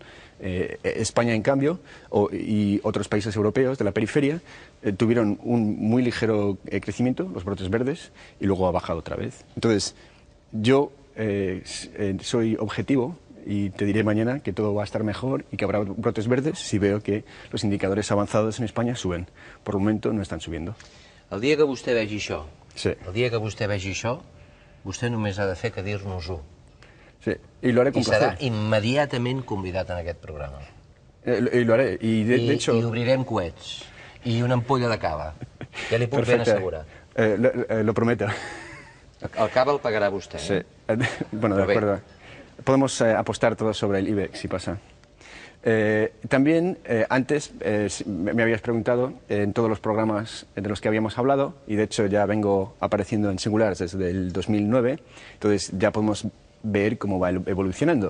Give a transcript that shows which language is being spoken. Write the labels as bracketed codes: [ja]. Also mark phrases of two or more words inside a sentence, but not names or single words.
[es] España, en cambio, y otros países europeos de la periferia tuvieron un muy ligero crecimiento, los brotes verdes, y luego ha bajado otra vez. Entonces, yo soy objetivo y te diré mañana que todo va a estar mejor y que habrá brotes verdes si veo que los indicadores avanzados en España suben. Por el momento no están subiendo. [ca] El dia que vostè vegi això, sí, el dia que vostè vegi això, vostè només ha de fer que dir-nos-ho. Sí, [es] y lo haré con placer. [ca] I serà immediatament convidat en aquest programa. [es] Y lo haré. Y de hecho... [ca] I obrirem coets. I una ampolla de cava. Ja li puc ben assegurar. [es] Lo prometo. [ca] El cable el pagarà vostè, [es] Sí. Bueno, de acuerdo. Podemos apostar todo sobre el IBEX si pasa. También, antes me habías preguntado en todos los programas de los que habíamos hablado, y de hecho ya vengo apareciendo en Singulars desde el 2009, entonces ya podemos ver cómo va evolucionando.